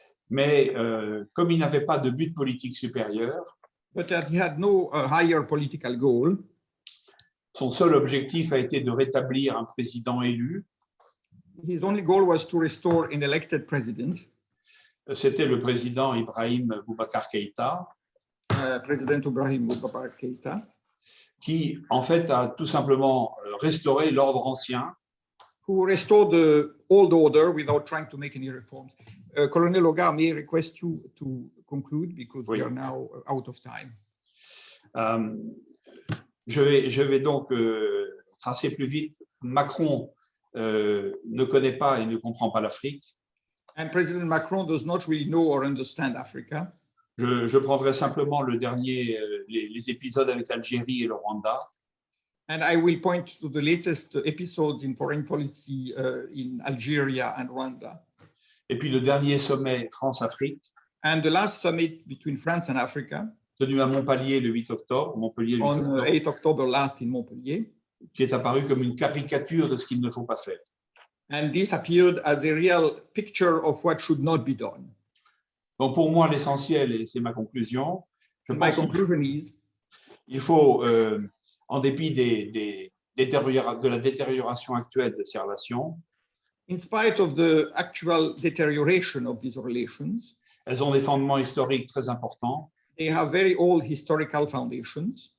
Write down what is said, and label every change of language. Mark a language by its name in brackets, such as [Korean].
[French] Mais comme il n'avait pas de but politique supérieur, [English] but he had no higher political goal. [French] Son seul objectif a été de rétablir un président élu. [English] His only goal was to restore an elected president. [French] C'était le président Ibrahim Boubacar Keïta. [English] President Ibrahim Boubacar Keïta. [French] qui en fait a tout simplement restauré l'ordre ancien. [English] Who restored the old order without trying to make any reforms. Colonel Oga, may I request you to conclude because we are now out of time. [French] Je vais donc tracer plus vite. Macron ne connaît pas et ne comprend pas l'Afrique. [English] And President Macron does not really know or understand Africa. [French] Je prendrai simplement le dernier, les épisodes avec l'Algérie et le Rwanda. [English] And I will point to the latest episodes in foreign policy in Algeria and Rwanda. [French] Et puis le dernier sommet France-Afrique. [English] And the last summit between France and Africa. [French] Tenu à Montpellier le 8 octobre. Montpellier, le 8 octobre. [English] On 8 October last in Montpellier. [French] Qui est apparu comme une caricature de ce qu'il ne faut pas faire. [English] And this appeared as a real picture of what should not be done. [French] Donc pour moi, l'essentiel, et c'est ma conclusion, [English] my conclusion is, [French] il faut, en dépit de la détérioration actuelle de ces relations, [English] in spite of the actual deterioration of these relations, [French] elles ont des fondements historiques très importants. [English] They have very old historical foundations.